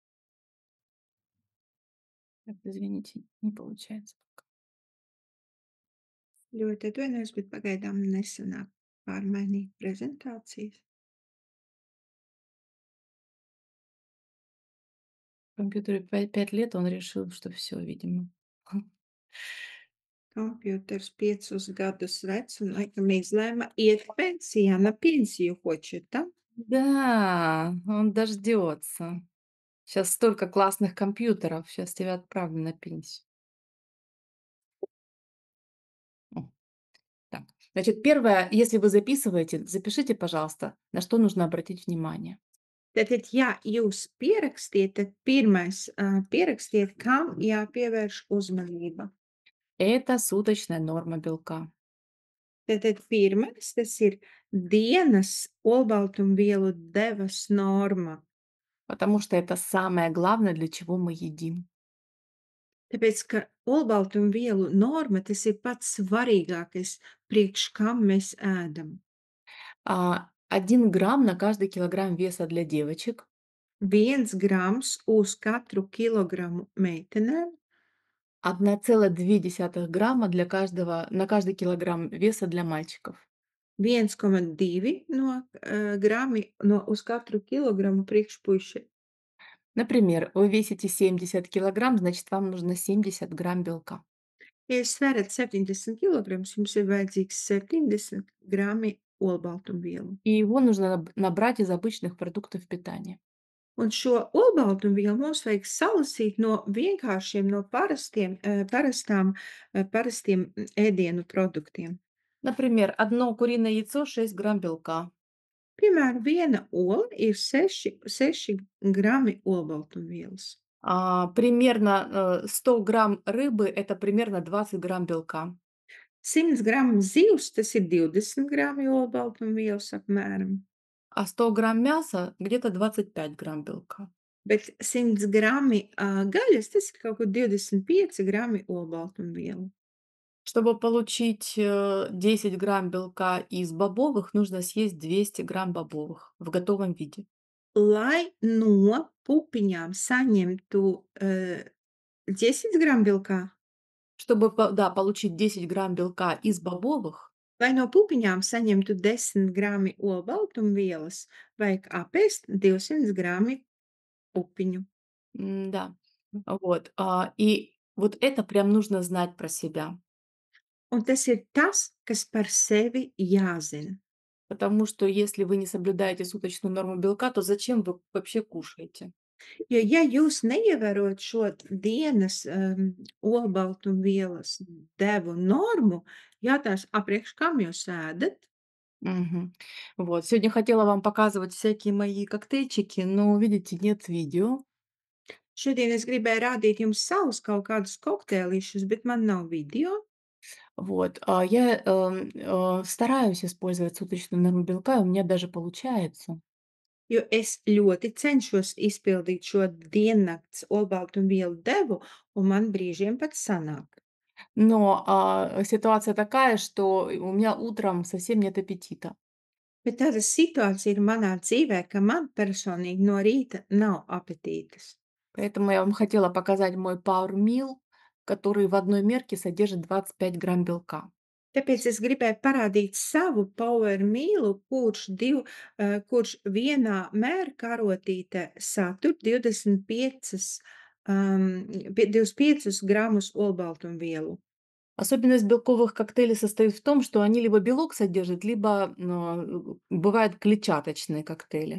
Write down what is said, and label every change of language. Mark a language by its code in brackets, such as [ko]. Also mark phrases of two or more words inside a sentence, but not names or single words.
[ru] Так, извините, не получается пока. [lv] Ļoti atvainojos, bet pagaidām nesanāk pārmainīt prezentācijas. [ru] Компьютеру 5 лет, он решил, что все, видимо. [lv] Kompjuters 5 gadus vecs un laikam izlēma iet pensijā. [ru] На пенсию хочет, да? Да, он дождется. Сейчас столько классных компьютеров, сейчас тебя отправлю на пенсию. О, так. Значит, первое, если вы записываете, запишите, пожалуйста, на что нужно обратить внимание. [lv] Tātad, ja jūs pierakstiet, tad pirmais, pierakstiet, kam jāpievērš uzmanība. [ru] Это суточная норма белка. [lv] Tātad pirmais, tas ir dienas olbaltumvielu devas norma. [ru] Потому что это самое главное, для чего мы едим. [lv] Tāpēc, ka olbaltumvielu norma, tas ir pats svarīgākais, priekš kam mēs ēdam. [ru] 1 грамм на каждый килограмм веса для девочек, [lv] 1 grams uz katru kilogramu meitenēm, [ru] 1,2 грамма для каждого, на каждый килограмм веса для мальчиков. [lv] 1,2 grami uz katru kilogramu priekšpuiši. [ru] Например, вы весите 70 килограмм, значит, вам нужно 70 грамм белка. [lv] Ja jūs sverat 70 kilogramus, jums ir vajadzīgs 70 grami olbaltumvielu. [ru] И его нужно набрать из обычных продуктов питания. [lv] Un šo olbaltumvielu mums vajag salasīt no vienkāršiem, no parastiem ēdienu produktiem. [ru] Например, одно куриное яйцо 6 грамм белка, [lv] Piemēram, viena ola ir 6 grami olbaltumvielas. [ru] примерно 100 грамм рыбы– это примерно 20 грамм белка. [lv] 100 gramu zivs, tas ir 20 grami olbaltumvielas apmēram. [ru] А 100 грамм мяса где-то 25 грамм белка. [lv] Bet 100 grami gaļas, tas ir kaut kur 25 grami olbaltumvielu. [ru] Чтобы получить 10 грамм белка из бобовых, нужно съесть 200 грамм бобовых в готовом виде. [lv] Lai no pupiņām saņemtu 10 gramu белка, [ru] Чтобы, да, получить 10 грамм белка из бобовых, [lv] lai no pupiņām saņemtu 10 grami olbaltumvielas, vajag apēst 200 grami pupiņu. [ru] да, вот, и вот это прям нужно знать про себя, [lv] Un tas ir tas, kas par sevi jāzina. [ru] потому что если вы не соблюдаете суточную норму белка, то зачем вы вообще кушаете? [lv] Jo, ja jūs neievērot šo dienas, olbaltumvielas devu normu, jātājs, a priekš kam jūs ēdat? Мгм. [ru] Вот, сегодня хотела вам показывать всякие мои коктейльчики, но, видите, нет видео. [lv] Šodien es gribēju rādīt jums savus kaut kādus kokteilīšus, bet man nav video, [ru] Вот, я, стараюсь использовать суточную норму белка, и у меня даже получается. [lv] jo es ļoti cenšos izpildīt šo diennakts olbaltumvielu devu, un man brīžiem pat sanāk. [ru] Но, ситуация такая, что у меня утром совсем нет аппетита. [lv] Bet tāda situācija ir manā dzīvē, ka man personīgi no rīta nav apetītes. [ru] Поэтому я вам хотела показать мой Power Meal, который в одной мерке содержит 25 грамм белка. [lv] Tāpēc es gribēju parādīt savu power mīlu, kurš vienā mēra karotītē satur 25, 25 gramus olbaltumvielu. [ru] Особенность белковых коктейлей состоит в том, что они либо белок содержат, либо, бывают клетчаточные коктейли.